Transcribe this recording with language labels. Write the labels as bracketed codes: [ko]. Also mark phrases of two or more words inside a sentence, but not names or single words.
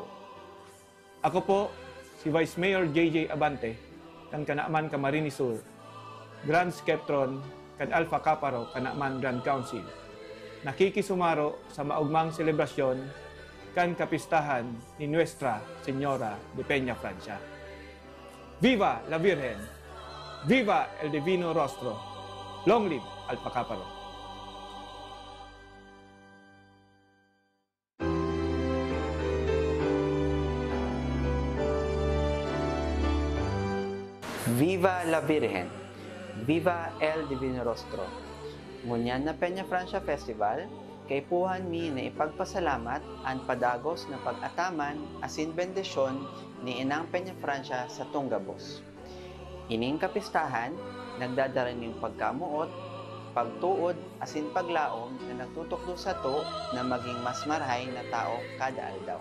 [bik] Ako po si Vice Mayor JJ Abante kan Kanaaman Camarines Sur, Grand Skeptron kan Alpha Kaparo Kanaaman Grand Council. Nakikisumaro sa maugmang selebrasyon kan kapistahan ni Nuestra Señora de Peña Francia. [es] Viva la Virgen! Viva el Divino Rostro! [en] Long live Alpha Kaparo! [es] Viva la Virgen! Viva el Divino Rostro! [bik] Ngunyan na Peña Francia Festival, kay puhan mi na ipagpasalamat ang padagos na pag-ataman asin bendisyon ni Inang Peña Francia sa Tunggabos. Ining kapistahan, nagdadala ning pagkamuot, pagtuod asin paglaom na nagtutukdo sa to na maging mas marahay na tao kada aldaw.